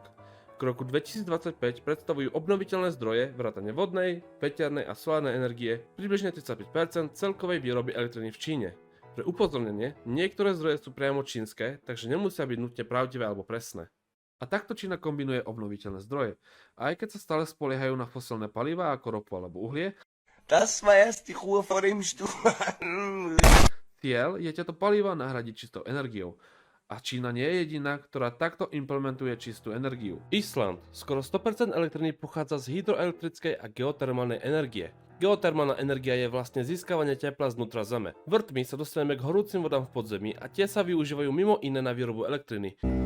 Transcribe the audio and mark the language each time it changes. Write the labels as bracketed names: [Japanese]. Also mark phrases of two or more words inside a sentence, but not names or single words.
[Slovak] K roku 2025 predstavujú obnoviteľné zdroje vrátane vodnej, veternej a solárnej energie približne 35 % celkovej výroby elektriny v Číne. Pre upozornenie, niektoré zdroje sú priamo čínske, takže nemusia byť nutne pravdivé alebo presné. A takto Čína kombinuje obnoviteľné zdroje. A aj keď sa stále spoliehajú na fosilné palivá ako ropu alebo uhlie, [German] Das war erst die Ruhe vor dem Sturm. [Slovak] cieľ je tieto palivá nahradiť čistou energiou. A Čína nie je jediná, ktorá takto implementuje čistú energiu. Island. Skoro 100% elektriny pochádza z hydroelektrickej a geotermálnej energie. Geotermálna energia je vlastne získavanie tepla znútra Zeme. Vrtmi sa dostaneme k horúcim vodám v podzemí a tie sa využívajú mimo iné na výrobu elektriny.